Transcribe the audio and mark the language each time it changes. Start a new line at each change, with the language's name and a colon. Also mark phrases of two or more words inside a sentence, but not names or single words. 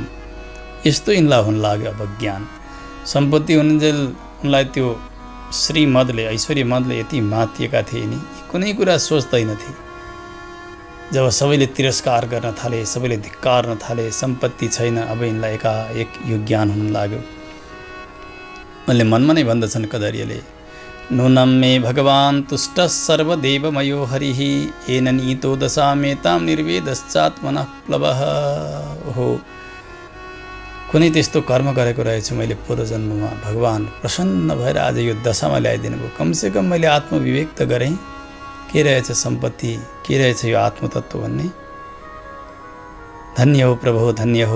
Nepali: यस्तो यिनलाई हुन लाग्यो अब ज्ञान। सम्पत्ति हुन्जेल उनलाई त्यो श्रीमदले, ऐश्वर्यमदले यति मातिएका थिए नि, कुनै कुरा सोच्दैनथे। जब सबैले तिरस्कार गर्न थाले, सबैले धिक्कार्न थाले, सम्पत्ति छैन, अब यिनलाई एकाएक यो ज्ञान हुन लाग्यो। उनले मनमा नै भन्दछन् कदरियाले,
Sanskrit: नूनं मे भगवान् तुष्ट सर्वदेवमयो हरिः येन नीतो दशामेतां निर्वेदश्चात्मनः प्लवः।
Nepali: ओहो, कुनै त्यस्तो कर्म गरेको रहेछु मैले पूर्वजन्ममा, भगवान् प्रसन्न भएर आज यो दशामा ल्याइदिनु भयो। कमसेकम मैले आत्मविवेक त गरेँ, के रहेछ सम्पत्ति, के रहेछ यो आत्मतत्व भन्ने। धन्य हो प्रभु, धन्य हो।